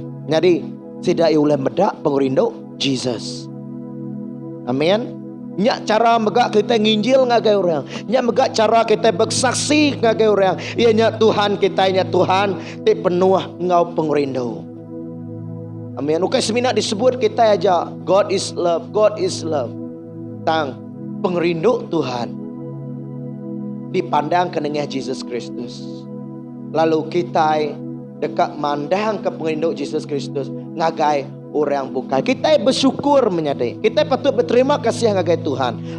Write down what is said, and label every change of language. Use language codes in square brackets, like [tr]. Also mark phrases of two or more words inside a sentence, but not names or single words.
[iba] Jadi tidak oleh medak pengrindu Jesus. Amin. Nyak cara megak kita nginjil ngagai orang. Nyak megak cara kita bersaksi ngagai orang. Ianya Tuhan kita, ianya Tuhan ti penuh ngau pengrindu. Amin. Ukai semina disebut kita aja [en] God is love, God is love. [iba] Tang pengrindu Tuhan dipandang ke nengah Jesus Kristus. Lalu kita dekat mandang ke pengrindu Jesus Kristus ngagai orang bukai. Kita bersyukur menyadari. Kita patut berterima kasih ngagai Tuhan.